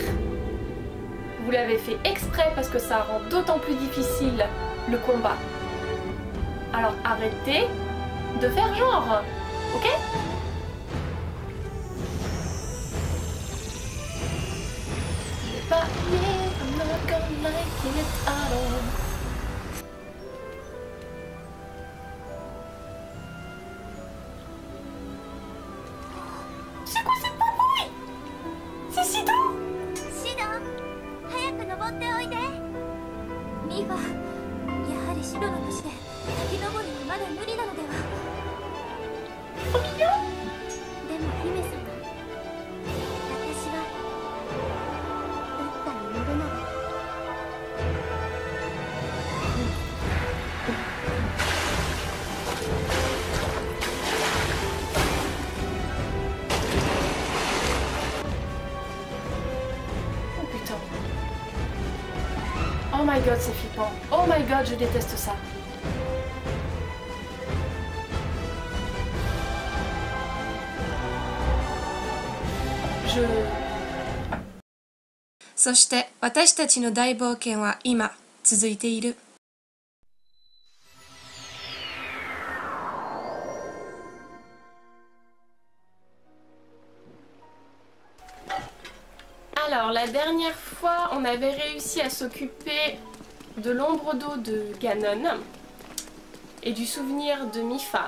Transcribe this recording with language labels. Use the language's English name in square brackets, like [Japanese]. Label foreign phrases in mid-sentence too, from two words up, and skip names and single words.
[French] Vous l'avez fait exprès parce que ça rend d'autant plus difficile le combat. Alors arrêtez de faire genre, ok? [English] I'm not gonna like it at all. [French] C'est quoi cette papouille? C'est Sido? [Japanese] Sido, 早く登っておいで。ミファ、やはりシドの年で滝登りはまだ無理なのでは。 [French] Trop mignon. [Japanese] でも姫様、私はだったら乗るので。 [French] Oh putain. [English] Oh my god, [French] c'est flippant. [English] Oh my god, [French] je déteste ça. Je... [Japanese] そして私たちの大冒険は今続いている [French] Alors, la dernière fois, on avait réussi à s'occuper de l'ombre d'eau de Ganon et du souvenir de Mipha.